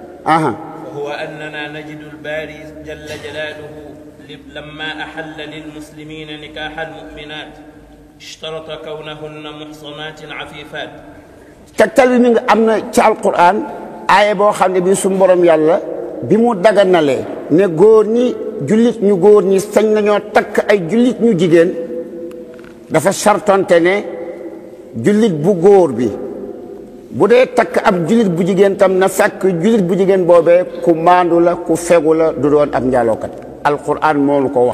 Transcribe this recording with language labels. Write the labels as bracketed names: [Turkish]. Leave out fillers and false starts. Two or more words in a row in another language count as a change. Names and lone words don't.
[Arabic] وهو أننا نجد الباري جل جلاله لما أحل للمسلمين نكاح المؤمنات اشترط كونهن محصنات عفيفات. [Wolof] tegtal bi mi ngi am na ci alquran aaya boo xam ne bii suñu borom yàlla bi mu daganalee ne góor ñi jullit ñu góor ñi sañ nañoo takk ay jullit ñu jigéen dafa sartonte ne jullit bu góor bi bu dee takk ab jullit bu jigéen tam na fekk jullit bu jigéen boobee ku maandu la ku fegu la du doon ab njaalookat alquran moo nu ko wax.